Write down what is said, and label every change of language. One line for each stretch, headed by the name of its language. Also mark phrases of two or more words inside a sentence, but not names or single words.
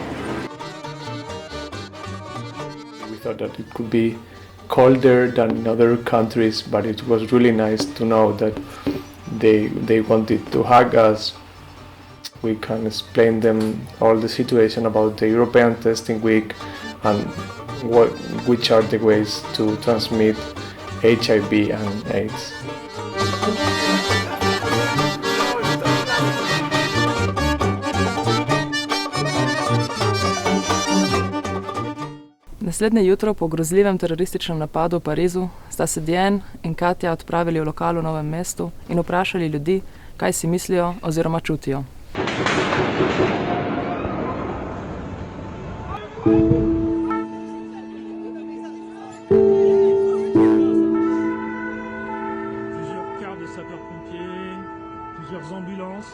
English: We thought that it could be colder than in other countries, but it was really nice to know that they wanted to hug us. We can explain them all the situation about the European Testing Week and which are the ways to transmit HIV and AIDS.
Slovenian: Naslednje jutro po grozljivem terorističnem napadu v Parizu sta se Diane in Katja odpravili v lokal v Novem mestu in vprašali ljudi, kaj si mislijo oziroma čutijo.
French: Plusieurs quarts de sapeurs-pompiers, plusieurs ambulances.